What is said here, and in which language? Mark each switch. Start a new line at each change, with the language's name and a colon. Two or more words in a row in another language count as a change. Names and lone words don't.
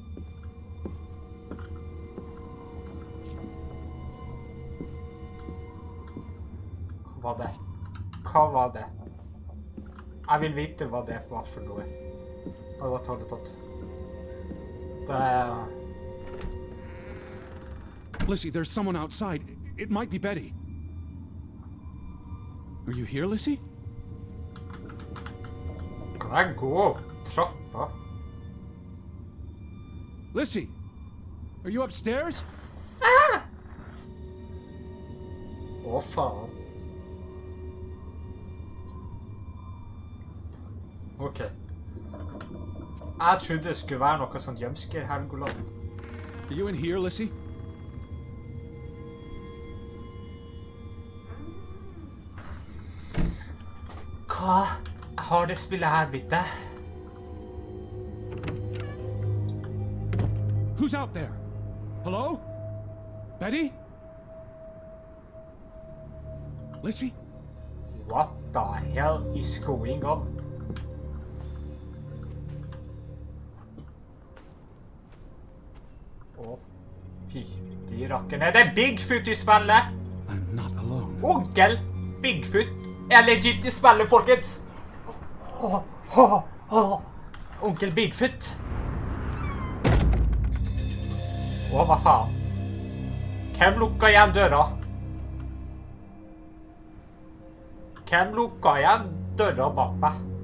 Norwegian: Hva var det? Hva var det? Jeg vil vite hva det var for noe. Det var taletott. Det er...
English: Lizzie, there's someone outside. It might be Betty. Are you here, Lizzie?
Norwegian: Kan jeg gå opp trappa?
English: Lissy, are you upstairs?
Norwegian: Å, faen. Ok. Jeg trodde det skulle være noe sånn jumpscare Helgoland.
English: Are you in here, Lissy?
Norwegian: Hva har det spillet her blitt det?
English: Who's out there? Hello? Betty? Lissy? What the hell is going on?
Norwegian: Å, fytti rakkerne. Det er Bigfoot i spillet!
English: I'm not alone.
Norwegian: Onkel Bigfoot er legit i spillet, folkens! Onkel Bigfoot. Å, hva faen? Hvem lukka igjen døra? Hvem lukka igjen døra bak meg?